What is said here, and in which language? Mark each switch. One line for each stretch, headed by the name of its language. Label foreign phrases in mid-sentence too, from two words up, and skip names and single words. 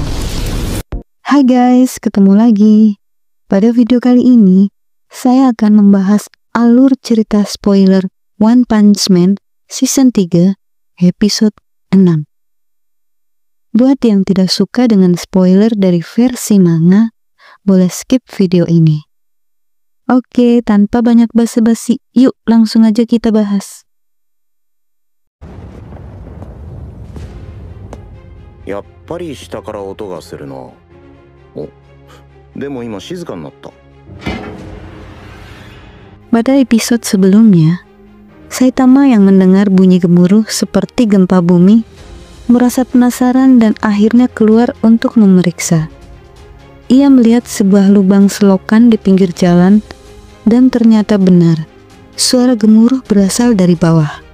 Indonesian: Hai guys, ketemu lagi. Pada video kali ini, saya akan membahas alur cerita spoiler One Punch Man Season 3, episode 6. Buat yang tidak suka dengan spoiler dari versi manga, boleh skip video ini. Oke, tanpa banyak basa-basi, yuk langsung aja kita bahas.
Japanese: やっぱり下から音がするな。お、でも今静かになった。
Indonesian: Pada episode sebelumnya, Saitama yang mendengar bunyi gemuruh seperti gempa bumi, merasa penasaran dan akhirnya keluar untuk memeriksa. Ia melihat sebuah lubang selokan di pinggir jalan dan ternyata benar, suara gemuruh berasal dari bawah.